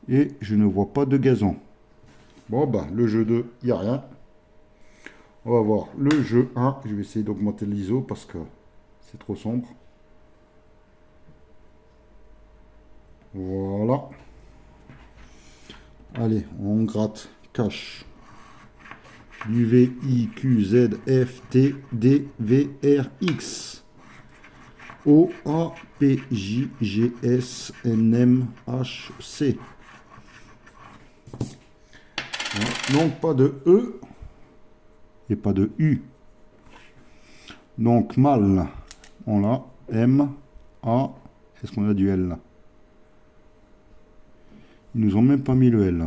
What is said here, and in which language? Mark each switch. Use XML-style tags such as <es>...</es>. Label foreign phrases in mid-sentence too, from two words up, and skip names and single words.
<fr>Et je ne vois pas de gazon. Bon, bah, le jeu 2, il n'y a rien. On va voir le jeu 1. Je vais essayer d'augmenter l'ISO parce que c'est trop sombre. Voilà. Allez, on gratte. Cache. U, V, I, Q, Z, F, T, D, V, R, X. O, A, P, J, G, S, N, M, H, C. Donc pas de E et pas de U. Donc mal, on l'a. M, A, est-ce qu'on a du L? Ils nous ont même pas mis le L.</fr>